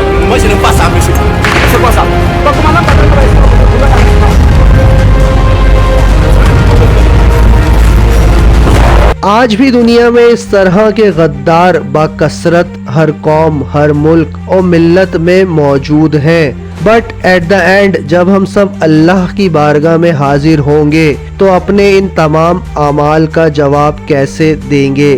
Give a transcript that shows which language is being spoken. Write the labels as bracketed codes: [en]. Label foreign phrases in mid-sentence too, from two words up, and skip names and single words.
[fr] moi je n'aime pas ça, monsieur. C'est quoi ça? Ton commandant va [ur] آج بھی دنیا میں اس طرح کے غدار بکثرت ہر قوم، ہر ملک اور ملت میں موجود ہیں. [en] but at the end [ur] جب ہم سب اللہ کی بارگاہ میں حاضر ہوں گے تو اپنے ان تمام اعمال کا جواب کیسے دیں گے?